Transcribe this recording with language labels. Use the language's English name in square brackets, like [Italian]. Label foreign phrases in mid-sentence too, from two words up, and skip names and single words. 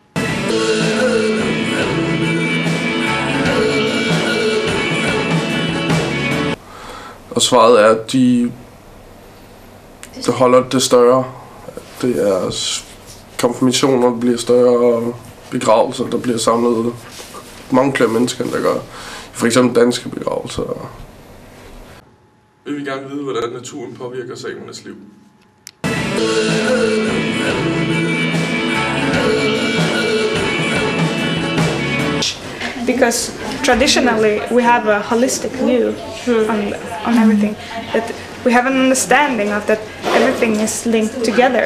[Danish] Og svaret er, at de holder det større. Det er konfirmationer, der bliver større, begravelser, der bliver samlet mange flere mennesker, end der gør. For eksempel danske begravelser. Vi vil gerne vide, hvordan naturen påvirker samernes liv. [English] Because traditionally we have a holistic view on everything. That we have an understanding of that everything is linked together.